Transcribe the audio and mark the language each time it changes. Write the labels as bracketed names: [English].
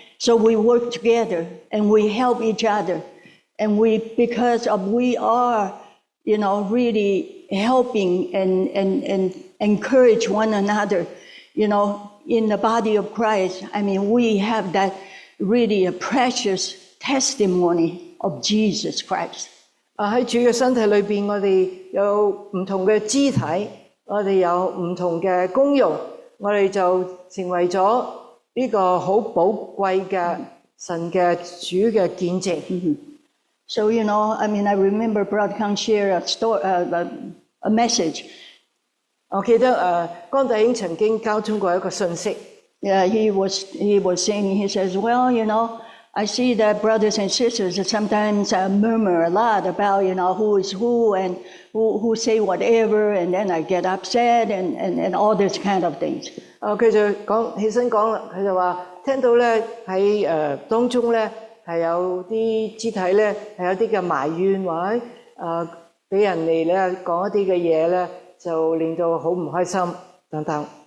[English] So we work together, and we help each other. And because we are, really helping and encourage one another, in the body of Christ. We have that really a precious testimony of Jesus Christ. [Cantonese] 喺主嘅身體裏邊，我哋有唔同嘅肢體。我哋有唔同嘅功用，我哋就成為咗呢個好寶貴嘅神嘅主嘅見證。 [English] So I remember Brother Kang share a message. [Cantonese] 我記得江弟兄曾經交通過一個信息。 [English] Yeah, he was saying, he says, well, I see that brothers and sisters sometimes murmur a lot about, who is who and who say whatever, and then I get upset and all this kind of things. [Cantonese] 佢就起身講啦，佢就話聽到咧喺當中咧係有啲肢體咧係有啲嘅埋怨，或者俾人哋咧講一啲嘅嘢咧，就令到好唔開心等等。